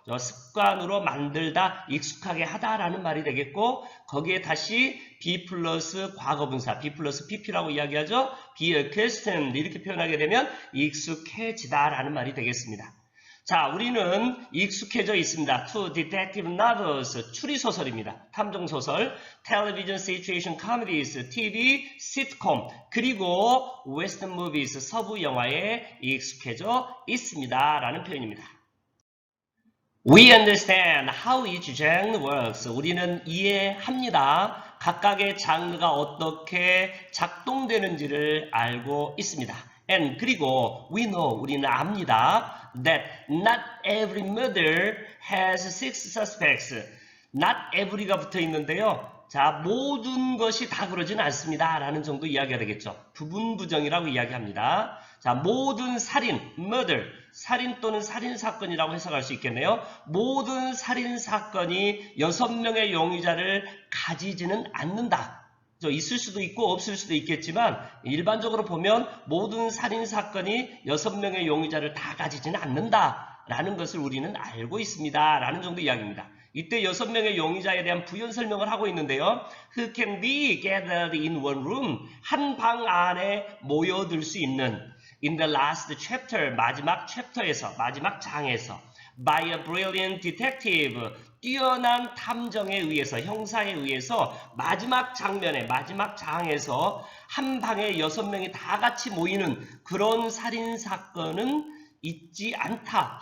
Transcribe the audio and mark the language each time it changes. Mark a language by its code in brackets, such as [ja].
[ko] 습관으로 만들다, 익숙하게 하다라는 말이 되겠고 거기에 다시 be 플러스 과거분사, be 플러스 pp라고 이야기하죠. be accustomed 이렇게 표현하게 되면 익숙해지다라는 말이 되겠습니다. 자, 우리는 익숙해져 있습니다. [en] To detective novels, [ko] 추리소설입니다. 탐정소설, [en] television situation comedies, TV, sitcom, 그리고 western movies, [ko] 서부 영화에 익숙해져 있습니다. 라는 표현입니다. [en] We understand how each genre works. [ko] 우리는 이해합니다. 각각의 장르가 어떻게 작동되는지를 알고 있습니다. And 그리고 [en] we know, [ko] 우리는 압니다. [en] That not every murder has six suspects. [ko] Not every가 붙어 있는데요. 자, 모든 것이 다 그러진 않습니다. 라는 정도 이야기가 되겠죠. 부분부정이라고 이야기합니다. 자, 모든 살인, murder, 살인 또는 살인사건이라고 해석할 수 있겠네요. 모든 살인사건이 6명의 용의자를 가지지는 않는다. 있을 수도 있고 없을 수도 있겠지만 일반적으로 보면 모든 살인사건이 6명의 용의자를 다 가지지는 않는다. 라는 것을 우리는 알고 있습니다. 라는 정도 이야기입니다. 이때 6명의 용의자에 대한 부연 설명을 하고 있는데요. [en] Who can be gathered in one room? [ko] 한 방 안에 모여들 수 있는 [en] in the last chapter, [ko] 마지막 챕터에서, 마지막 장에서 [en] by a brilliant detective, [ko] 뛰어난 탐정에 의해서, 형사에 의해서 마지막 장면에, 마지막 장에서 한 방에 6명이 다 같이 모이는 그런 살인사건은 있지 않다.